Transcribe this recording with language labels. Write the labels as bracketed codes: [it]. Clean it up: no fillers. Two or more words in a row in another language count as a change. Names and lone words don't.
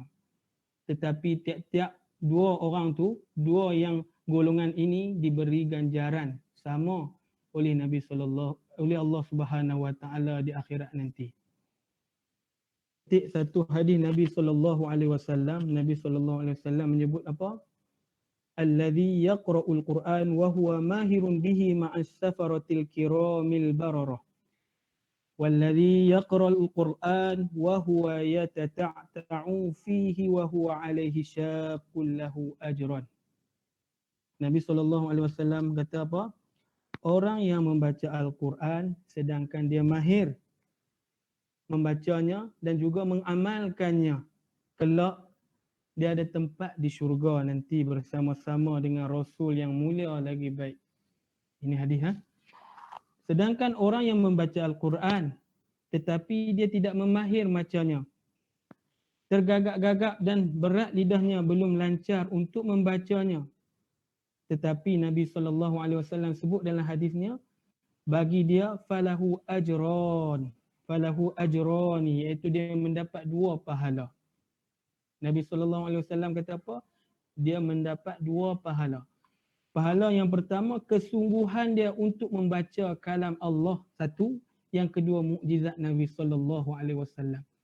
[ms] Tetapi tiap-tiap dua orang tu, dua yang golongan ini diberi ganjaran sama oleh oleh Allah [ar] سبحانه وتعالى [ms] di akhirat nanti. Satu hadis Nabi SAW, Nabi SAW menyebut apa? [ar] الذي يقرأ القرآن وهو ماهر به مع السفرة الكرام البررة. والذي يقرأ القرآن وهو يتتعتع فيه وهو عليه شاق له أجران. [ms] Nabi SAW kata apa? Orang yang membaca Al-Quran sedangkan dia mahir membacanya dan juga mengamalkannya, kelak dia ada tempat di syurga nanti bersama-sama dengan Rasul yang mulia lagi baik. Ini hadis. Sedangkan orang yang membaca Al-Quran tetapi dia tidak memahir macamnya, tergagap-gagap dan berat lidahnya, belum lancar untuk membacanya. Tetapi Nabi SAW sebut dalam hadisnya, bagi dia [ar] فله أجران. فله أجران, [ms] iaitu dia mendapat dua pahala. Nabi SAW kata apa? Dia mendapat dua pahala. Pahala yang pertama, kesungguhan dia untuk membaca kalam Allah, satu. Yang kedua, mukjizat Nabi SAW.